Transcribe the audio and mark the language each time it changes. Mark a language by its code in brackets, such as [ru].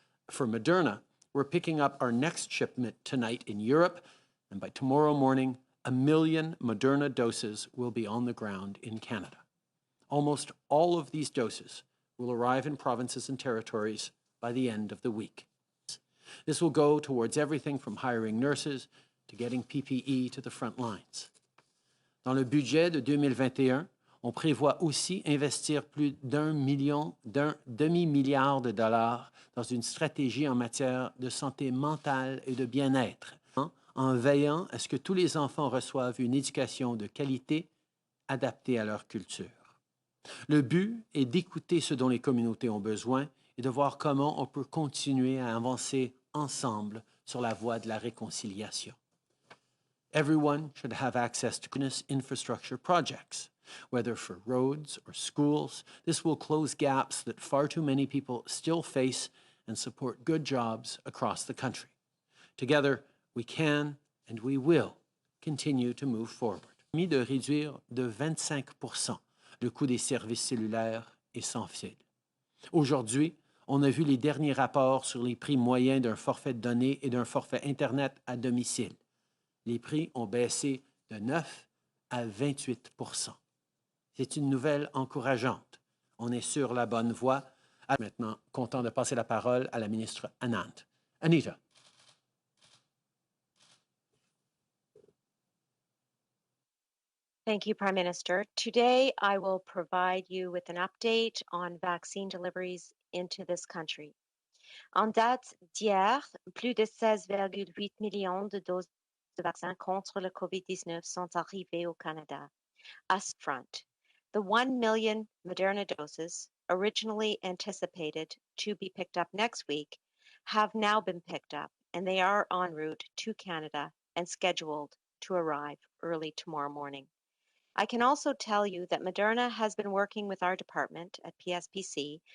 [en] For Moderna, we're picking up our next shipment tonight in Europe, and by tomorrow morning, 1 million Moderna doses will be on the ground in Canada. Almost all of these doses will arrive in provinces and territories by the end of the week. This will go towards everything from hiring nurses to getting PPE to the front lines. [fr] Dans le budget de 2021, on prévoit aussi investir plus d'un demi-milliard de dollars dans une stratégie en matière de santé mentale et de bien-être, en veillant à ce que tous les enfants reçoivent une éducation de qualité adaptée à leur culture. Le but est d'écouter ce dont les communautés ont besoin et de voir comment on peut continuer à avancer ensemble sur la voie de la réconciliation. [en] Everyone should have access to continuous infrastructure projects, whether for roads or schools. This will close gaps that far too many people still face and support good jobs across the country. Together, we can and we will continue to move forward. [fr] De réduire de 25% le coût des services cellulaires et sans fil. Aujourd'hui, on a vu les derniers rapports sur les prix moyens d'un forfait de données et d'un forfait Internet à domicile. Les prix ont baissé de 9 à 28%. C'est une nouvelle encourageante. On est sur la bonne voie. Maintenant, content de passer la parole à la ministre Anand. Anita. [en] Thank you, Prime Minister. Today, I will provide you with an update on vaccine deliveries into this country. [fr] En date d'hier, plus de 16,8 millions de doses de vaccins contre le COVID-19 sont arrivées au Canada. [en] At front, the 1 million Moderna doses, originally anticipated to be picked up next week, have now been picked up, and they are en route to Canada and scheduled to arrive early tomorrow morning. I can also tell you that Moderna has been working with our department at PSPC.